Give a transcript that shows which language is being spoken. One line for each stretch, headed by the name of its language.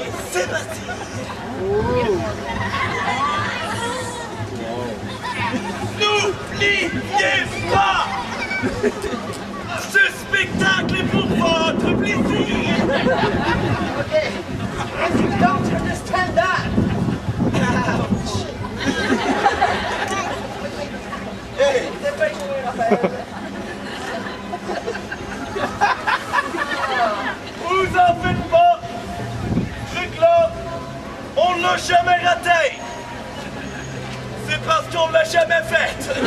French: C'est parti. N'oubliez pas, ce spectacle est pour votre plaisir.
English: Okay, if you don't understand that, ouch.
French: Hey, dépêche-toi, Raphaël. Vous en faites pas, truc-là, on l'a jamais raté. C'est parce qu'on l'a jamais fait.